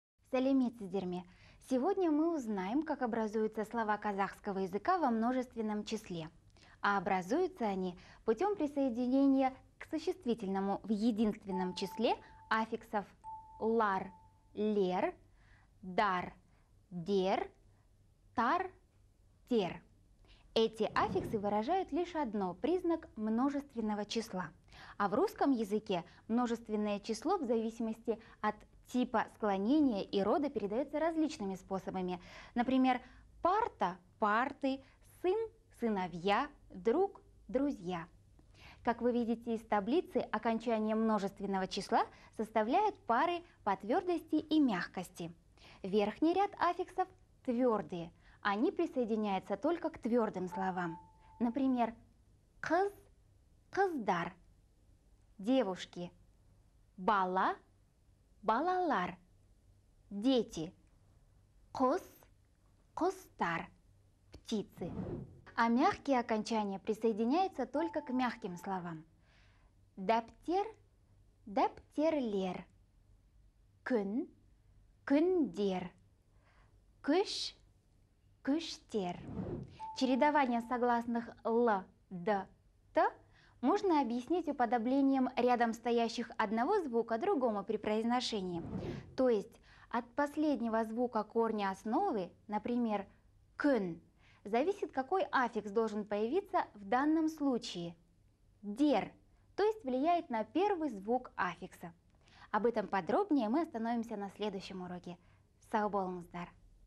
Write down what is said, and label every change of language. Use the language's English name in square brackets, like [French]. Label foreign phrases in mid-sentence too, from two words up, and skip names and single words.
[Kazakh] Сәлеметсіздер. [Russian] Сегодня мы узнаем, как образуются слова казахского языка во множественном числе. А образуются они путем присоединения к существительному в единственном числе аффиксов [Kazakh] лар, лер, дар, дер, тар, тер. [Russian] Эти аффиксы выражают лишь одно – признак множественного числа. А в русском языке множественное число в зависимости от типа склонения и рода передается различными способами. Например, парта – парты, сын – сыновья, друг – друзья. Как вы видите из таблицы, окончание множественного числа составляют пары по твердости и мягкости. Верхний ряд аффиксов твердые. Они присоединяются только к твердым словам. Например, [Kazakh] кыз, кыздар, [Russian] девушки, [Kazakh] бала, балалар, [Russian] дети, [Kazakh] кос, костар, [Russian] птицы. А мягкие окончания присоединяются только к мягким словам. [Kazakh] Даптер, даптерлер, күн, күндер, күш, күштер. [Russian] Чередование согласных л, д, т можно объяснить уподоблением рядом стоящих одного звука другому при произношении. То есть от последнего звука корня основы, например, күн, зависит, какой аффикс должен появиться в данном случае. Дер, то есть влияет на первый звук аффикса. Об этом подробнее мы остановимся на следующем уроке. [Kazakh] Сау болыңыздар!